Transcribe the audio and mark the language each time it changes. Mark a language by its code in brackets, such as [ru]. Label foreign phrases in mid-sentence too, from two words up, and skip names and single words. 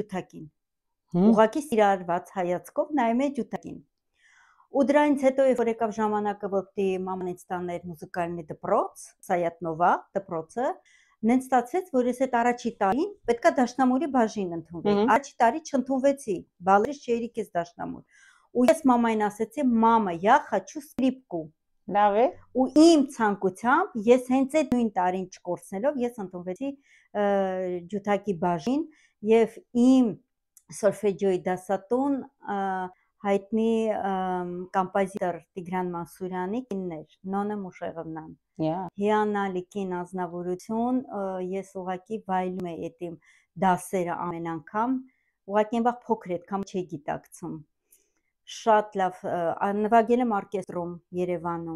[hy] ջութակին։ Ուղղակի սիրահարված հայացքով նայում էի ջութակին։ Ու դրանից հետո երբ որ եկավ ժամանակը, որ պիտի մաման ինձ տաներ մուզիկայինի դպրոց, Սայաթնովա դպրոցը, նենց ստացվեց, որ ես այդ առաջի տարին պետքա դաշնամուրի բաժին ընդունվեի։ Առաջի տարի չընդունվեցի, բալերից չէի կես դաշնամուր։ Ու ես մամային ասեցի, մամա, [ru] я хочу скрипку։ [hy] Լավ է։ Ու իմ ցանկությամբ ես հենց այդ նույն տարին չկորցնելով ես ընդունվեցի ջութակի բաժին եւ իմ սոլֆեջիոյի դասատուն հայտնի կոմպոզիտոր Տիգրան Մանսուրյանի կինն էր, Նոնա Մուշեղովնան։ Հիանալի կին ազնվորություն, ես ուղղակի վայելում էի այդ իմ դասերը ամեն անգամ, ուղղակի այնվաղ փոքր այդքան չի գիտակցում։ Շատ լավ, նվագել եմ օրկեստրում Երևանում։